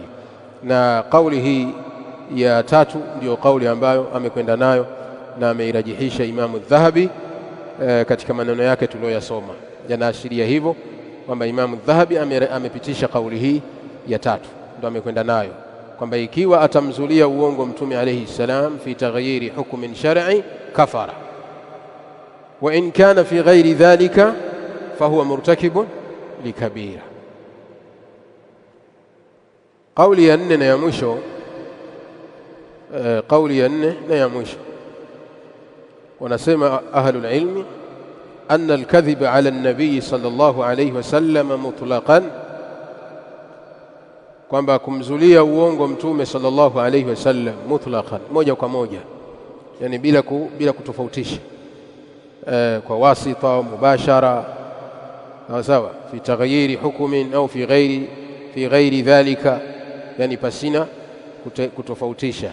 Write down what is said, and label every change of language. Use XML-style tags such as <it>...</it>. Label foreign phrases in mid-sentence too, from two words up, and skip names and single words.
<sw>Na kauli hii ya tatu ndio kauli ambayo amekwenda nayo na ameirajihisha Imam adh-Dhahabi katika maneno yake tuliyoyasoma. Yanaashiria hivyo kwamba Imam adh-Dhahabi amepitisha kauli hii ya tatu, ndio amekwenda nayo, kwamba ikiwa atamzulia uongo mtume</sw> <ar>عليه السلام في تغيير حكم شرعي كفر وإن كان في غير ذلك فهو مرتكب لكبيرة.</ar> <sw>Kauli ya nne na ya mwisho, wanasema</sw> <ar>أهل العلم أن الكذب على النبي صلى الله عليه وسلم مطلقا,</ar> <sw>kwamba kumzulia uongo mtume</sw> <ar>صلى الله عليه وسلم مطلقا,</ar> <sw>moja kwa moja, yani bila kutofautisha, kwa</sw> <ar>واسطة مباشرة,</ar> <sw>sawa,</sw> <ar>في تغيير حكم</ar> <sw>au fi ghairi dhalika, yani pasina kutofautisha.</sw>